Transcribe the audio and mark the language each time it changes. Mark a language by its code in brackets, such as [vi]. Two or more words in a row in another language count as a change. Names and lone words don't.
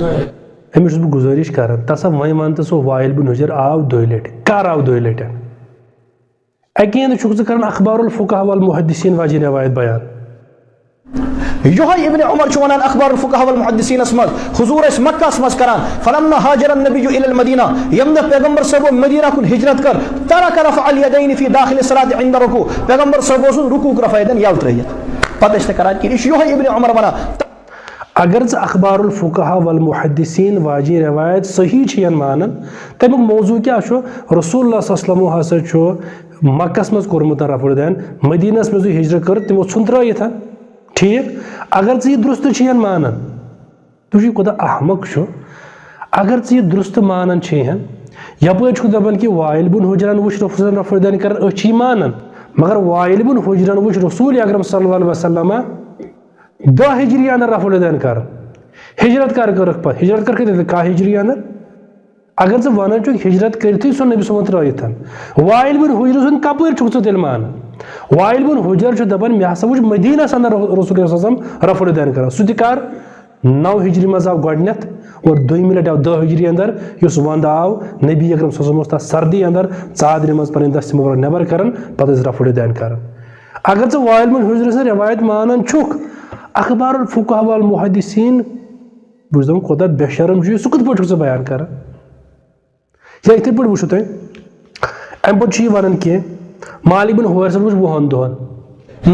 [ks] أمِس چھُس بہٕ گُزٲرِش کران تسا وۄنۍ ون تہٕ سُہ وائل بن حجر آو دۄیہِ لٹہِ کر آو دۄیہِ لٹہِ اکین چھُکھ ژٕ کران اخبار الفقہاء والمحدثین واجہِ روایت بیان یہوے ابن عمر چھُ ونان اخبار الفقہاء والمحدثین منٛز حضور ٲسۍ مکہس منٛز کران [ar] فلما هاجر النبی الى المدینہ [ks] یم دۄہ پیغمبر صٲبو مدینہ کُن ہجرت کر [ar] ترک رفع الیدین فی داخل الصلاة عند رکوع [ks] پیغمبر صٲب اوس رکوع رفع یدین یلہٕ ترٲیِتھ پتہٕ ٲسۍ نہٕ کران کینٛہہ یہِ چھُ یہوے ابن عمر ونان اگر ژٕ اخبار الفقہاء والمحدثین واجہِ روایت صحیح چھین مانن تمیُک موضوع کیاہ چھُ رسول اللہ [ar] صلی اللہ علیہ وسلم [ks] ہسا چھُ مکہس منٛز کوٚرمُت رفع دین مدینس منٛز ہجرت کٔر تِمو ژھُن ترٲیِتھ ٹھیک اگر ژٕ یہِ درست چھین مانن تُہۍ چھُے کوتاہ احمق چھُ اگر ژٕ یہِ درست مانن چھین یپٲرۍ چھُکھ دپان کہ وائل بن حجرن وٕچھ رفع دین کران أسۍ چھِ یہِ مانان مگر وائل بن حجرن وٕچھ رسول اکرم [ar] صلی اللہ علیہ وسلم [ks] 10 ہجری اندر رفع دین کر ہجرت کر کٔرٕکھ پتہٕ ہجرت کٔرکھ کاہ ہجری اندر اگر ژٕ ونان چھُکھ ہجرت کٔرتھٕے سُہ نبی صٲبن ترٲیِتھ وائل بن حجر سُنٛد کپٲرۍ چھُکھ ژٕ تیٚلہِ مانان وائل بن حجر چھُ دپان مےٚ ہسا وٕچھ مدینس اندر رسول [ar] صلی اللہ علیہ وسلم [ks] رفع دین کران سُہ تہِ کر 9 ہجری منٛز آو گۄڈنیتھ اور دوٚیمہِ لٹہِ آو 10 ہجری اندر یُس ونٛدٕ آو نبی اکرم [ar] صلی اللہ علیہ وسلم [ks] اوس تتھ سردی اندر ژادرِ منٛز پنٕنۍ دستہِ مبارک نٮ۪بر کران پتہٕ ٲسۍ رفع دین کران اگر ژٕ وائل بن حجر سٕنٛز روایت مانان چھُکھ اخبار الفقہاء والمحدثین بہٕ چھُس دپان کوتاہ بے شرم چھُ یہِ سُہ کِتھ پٲٹھۍ چھُکھ ژٕ بیان کران یا یِتھٕے پٲٹھۍ وٕچھِو تُہۍ امہِ پتہٕ چھُ یہِ ونان کہِ مالک بن حویرثن وٕچھ 20 دۄہن